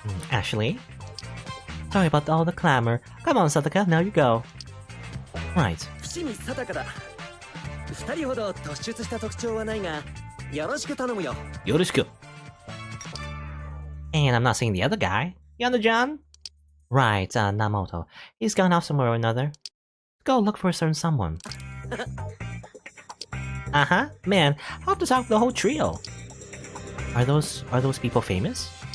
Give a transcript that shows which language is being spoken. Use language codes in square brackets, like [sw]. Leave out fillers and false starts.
[en] Ashley? Sorry about all the clamor. Come on, Sadaka, now you go. Right. [ja] 伏見定だ。 2人ほど突出した特徴はないが、よろしく頼むよ。 Yoroshiku. [en] And I'm not seeing the other guy. Yana-John? Right, Namoto. He's gone off somewhere or another. Go look for a certain someone. Man, I'll have to talk to the whole trio. Are those people famous?